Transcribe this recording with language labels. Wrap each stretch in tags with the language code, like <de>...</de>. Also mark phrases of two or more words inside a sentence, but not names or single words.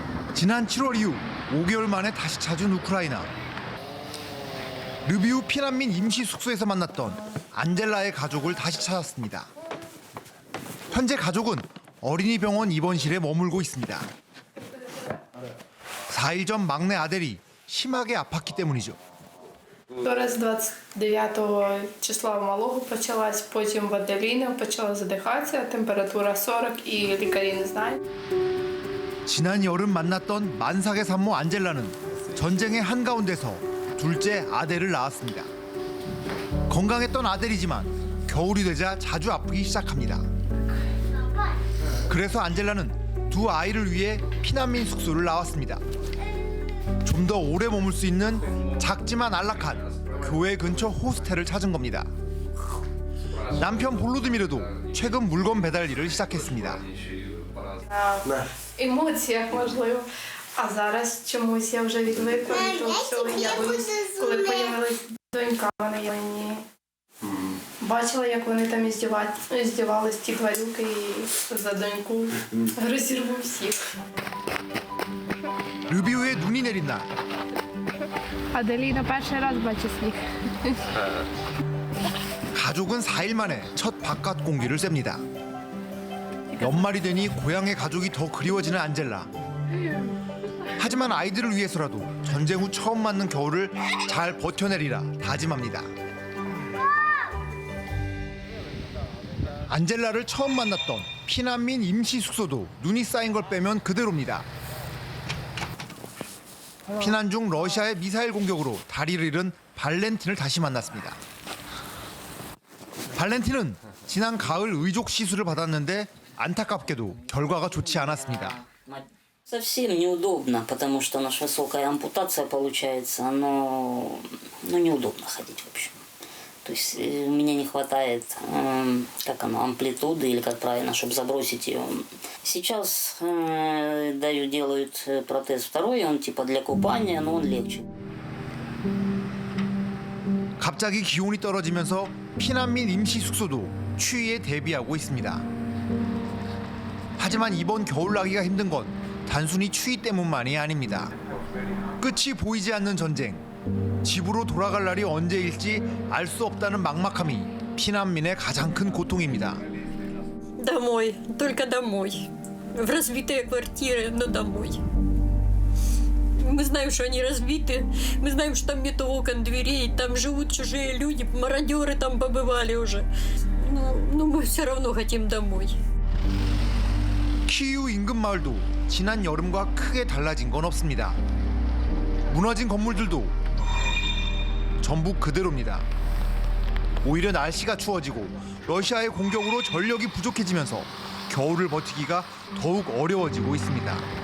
<ko>지난 7월 이후 5개월 만에 다시 찾은 우크라이나. 르비우 피난민 임시 숙소에서 만났던 안젤라의 가족을 다시 찾았습니다. 현재 가족은 어린이병원 입원실에 머물고 있습니다. 4일 전 막내 아델이 심하게 아팠기 때문이죠.</ko> <uk>З 29 числа у малого почалась, потім в Аделіни почала задихатися, температура 40 і лікарі не знають.</uk> <ko>지난 여름 만났던 만삭의 산모 안젤라는 전쟁의 한가운데서 둘째 아델을 낳았습니다. 건강했던 아델이지만 겨울이 되자 자주 아프기 시작합니다. 그래서 안젤라는 두 아이를 위해 피난민 숙소를 나왔습니다. 좀 더 오래 머물 수 있는 작지만 안락한 교회 근처 호스텔을 찾은 겁니다. 남편 볼로드미르도 최근 물건 배달 일을 시작했습니다.</ko> <uk>Емоціях, можливо. А зараз чомусь я вже відвикла від того всього. Я боюсь, коли появилась донька, вона є мені. Бачила, як вони там іздівались, ті тварюки, і за доньку розірву всіх.</uk> <ko>르비우에 눈이 내린 날</ko> <uk>Аделіна перший раз бачить сніг.</uk> <ko>가족은 4일 만에 첫 바깥 공기를 쐵니다. 연말이 되니 고향의 가족이 더 그리워지는 안젤라. 하지만 아이들을 위해서라도 전쟁 후 처음 맞는 겨울을 잘 버텨내리라 다짐합니다. 안젤라를 처음 만났던 피난민 임시 숙소도 눈이 쌓인 걸 빼면 그대로입니다. 피난 중 러시아의 미사일 공격으로 다리를 잃은 발렌틴을 다시 만났습니다. 발렌틴은 지난 가을 의족 시술을 받았는데 안타깝게도 결과가 좋지 않았습니다.</ko> <ru>Совсем неудобно, потому что наша высокая ампутация получается, но неудобно ходить в общем. То есть у меня не хватает, амплитуды или как правильно, чтобы забросить ее. Сейчас делают протез второй, он типа для купания, но он легче.</ru> <ko>갑자기 기온이 떨어지면서 피난민 임시 숙소도 추위에 대비하고 있습니다. 하지만 이번 겨울 나기가 힘든 건 단순히 추위 때문만이 아닙니다. 끝이 보이지 않는 전쟁. 집으로 돌아갈 날이 언제일지 알 수 없다는 막막함이 피난민의 가장 큰 고통입니다.</ko> <ru>Домой, только домой. В разбитые квартиры, но домой. Мы знаем, что они разбиты, мы знаем, что там нет окон, дверей, там живут чужие люди, мародеры там побывали уже. Но мы все равно хотим домой.</ru> <ko>키이우 인근 마을도 지난 여름과 크게 달라진 건 없습니다. 무너진 건물들도 전부 그대로입니다. 오히려 날씨가 추워지고 러시아의 공격으로 전력이 부족해지면서 겨울을 버티기가 더욱 어려워지고 있습니다.</ko>